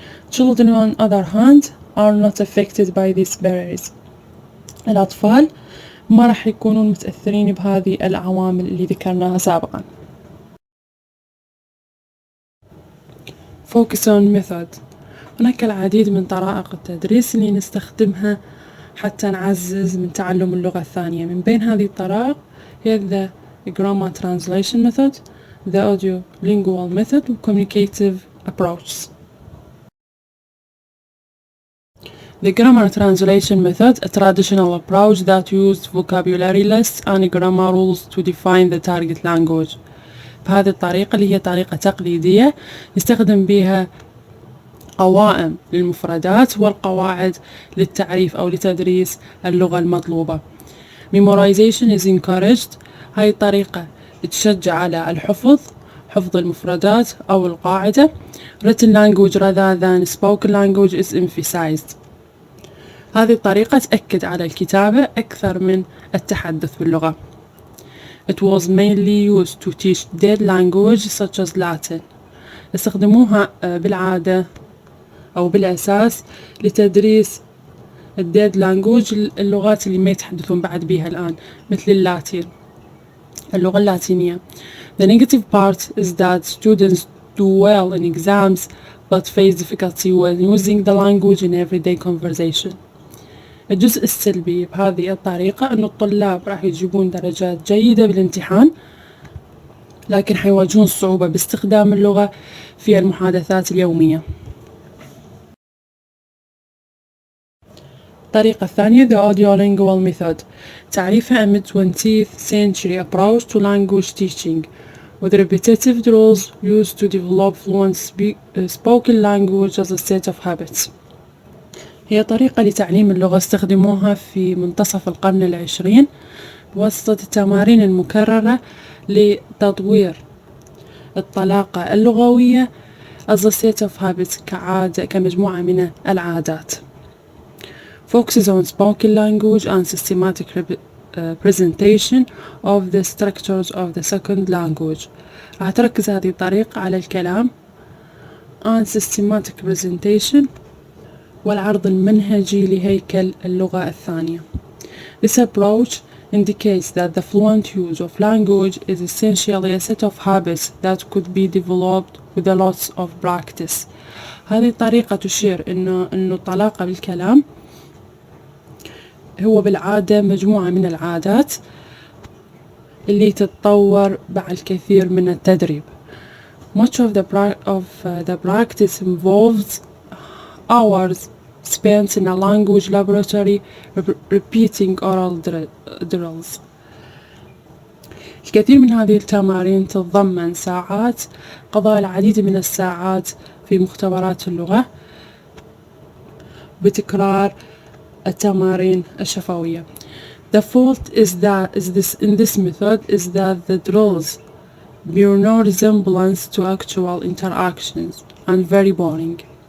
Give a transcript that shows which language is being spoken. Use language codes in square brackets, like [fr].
[en] Children on other hand are not affected by these barriers. [ar] الأطفال ما راح يكونون متأثرين بهذه العوامل اللي ذكرناها سابقا. [en] Focus on method. [ar] هناك العديد من طرائق التدريس اللي نستخدمها حتى نعزز من تعلم اللغة الثانية. من بين هذه الطرائق هي [en] the grammar translation method, the audio lingual method, communicative approach. The grammar translation method, a traditional approach that used vocabulary lists and grammar rules to define the target language. [ar] بهذه الطريقة اللي هي طريقة تقليدية يستخدم بها قوائم للمفردات والقواعد للتعريف أو لتدريس اللغة المطلوبة. [en] Memorization is encouraged. [ar] هاي الطريقة تشجع على حفظ المفردات أو القاعدة. [en] Written language rather than spoken language is emphasized. [ar] هذه الطريقة تأكد على الكتابة أكثر من التحدث باللغة. [en] It was mainly used to teach dead language such as Latin. [ar] استخدموها بالعادة أو بالأساس لتدريس الديد لانجوج اللغات اللي ما يتحدثون بعد بيها الآن مثل اللاتين اللغة اللاتينية. [en] The negative part is that students do well in exams but face difficulty when using the language in everyday conversation. [ar] الجزء السلبي بهذه الطريقة أن الطلاب راح يجيبون درجات جيدة بالامتحان لكن حيواجهون صعوبة باستخدام اللغة في المحادثات اليومية. الطريقة الثانية [en] the audiolingual method. تعريفها a mid-20th century approach to language teaching with repetitive drills used to develop fluent spoken language as a set of habits. [ar] هي طريقة لتعليم اللغة استخدموها في منتصف القرن العشرين بواسطة التمارين المكررة لتطوير الطلاقة اللغوية [en] as a set of habits [ar] كمجموعة من العادات. [en] Focuses on spoken language and systematic presentation of the structures of the second language. [ar] راح تركز هذه الطريقة على الكلام [en] and systematic presentation [ar] والعرض المنهجي لهيكل اللغة الثانية. [en] This approach indicates that the fluent use of language is essentially a set of habits that could be developed with a lot of practice. [ar] هذه الطريقة تشير إنه الطلاقة بالكلام هو بالعادة مجموعة من العادات اللي تتطور مع الكثير من التدريب. [en] Much of the practice involves hours spent in a language laboratory repeating oral drills. [ar] الكثير من هذه التمارين تتضمن ساعات قضاء العديد من الساعات في مختبرات اللغة بتكرار التمارين الشفوية. [en] The fault in this method is that the drills bear no resemblance to actual interactions and very boring.